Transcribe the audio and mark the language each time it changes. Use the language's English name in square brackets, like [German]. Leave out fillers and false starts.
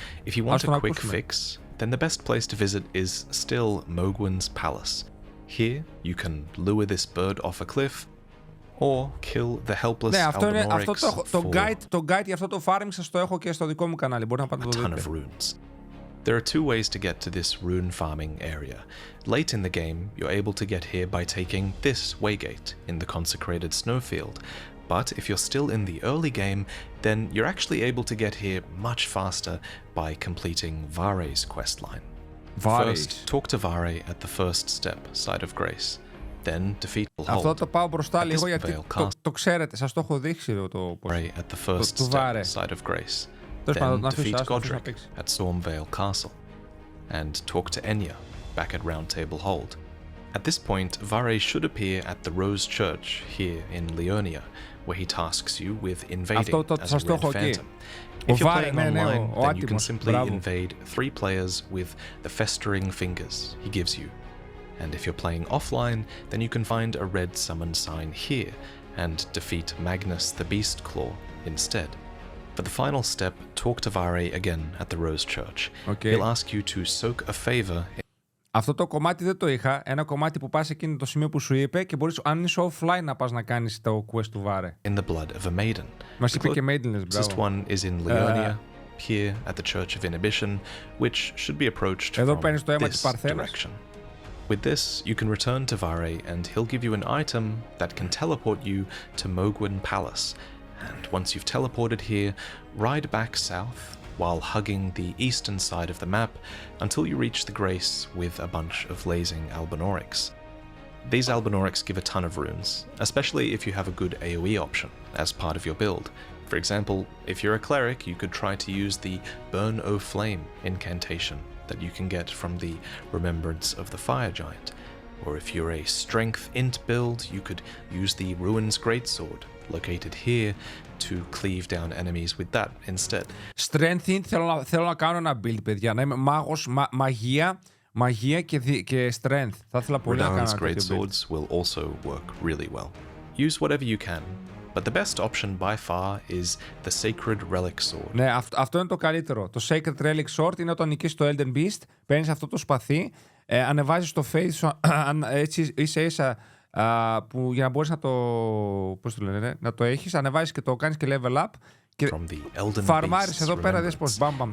[English] If you want a quick fix, then the best place to visit is still Mogwin's Palace. Here, you can lure this bird off a cliff, or kill the helpless [Greek] Ναι, αυτό είναι, [English] Albinorics [Greek] το guide για αυτό το farming σας το έχω και στο δικό μου κανάλι. Μπορεί να πάτε να το δείτε. [English] Of runes. There are two ways to get to this rune farming area. Late in the game, you're able to get here by taking this waygate in the consecrated snowfield. But if you're still in the early game, then you're actually able to get here much faster by completing Vare's questline. First, talk to Vare at the first step, Side of Grace. Then defeat Hold. [Greek] Αυτό το πάω μπροστά λίγο γιατί το ξέρετε, σας το έχω δείξει το [English] at the first step, Side of Grace. Then defeat Godric at Stormvale Castle. And talk to Enya back at Round Table Hold. At this point, Vare should appear at the Rose Church here in Leonia, where he tasks you with invading as a red phantom. If you're playing online, then you can simply invade 3 players with the festering fingers he gives you. And if you're playing offline, then you can find a red summon sign here and defeat Magnus the Beast Claw instead. For the final step, talk to Vare again at the Rose Church. Okay. He'll ask you to soak a favor. [Greek] Αυτό το κομμάτι δεν το είχα. Ένα κομμάτι που πας εκείνο το σημείο που σου είπε και μπορείς, αν είσαι offline, να πας να κάνεις το quest του Vare. [English] In the blood of a maiden. [Greek] Μας είπε και Maidenless, μπράβο. [English] This one is in Leonia, here at the Church of Inhibition, which should be approached [Greek] εδώ [English] from [Greek] παίρνεις το αίμα της [English] this [Greek] Παρθένας. [English] direction. With this, you can return to Vare and he'll give you an item that can teleport you to Mogwin Palace. And once you've teleported here, ride back south while hugging the eastern side of the map until you reach the Grace with a bunch of blazing Albinorics. These Albinorics give a ton of runes, especially if you have a good AoE option as part of your build. For example, if you're a cleric, you could try to use the Burn O Flame incantation that you can get from the Remembrance of the Fire Giant. Or if you're a strength int build, you could use the Ruin's Greatsword, located here, to cleave down enemies with that instead. [Greek] Strength int θέλω να κάνω ένα build, παιδιά. Να είμαι μάγος, μαγεία και strength. Θα ήθελα πολύ να κάνω ένα τέτοιο [English] build. Greatswords will also work really well. Use whatever you can. But the best option by far is the Sacred Relic Sword. [Greek] Ναι, αυτό είναι το καλύτερο. Το Sacred Relic Sword είναι όταν νικήσεις το Elden Beast, παίρνεις αυτό το σπαθί, ανεβάζεις το faith σου, έτσι ίσα-ίσα, που για να μπορείς να το, πώς το λένε, να το έχεις, ανεβάζεις και το κάνεις και level up και φαρμάρεις εδώ πέρα, δες πως μπαμπαμ.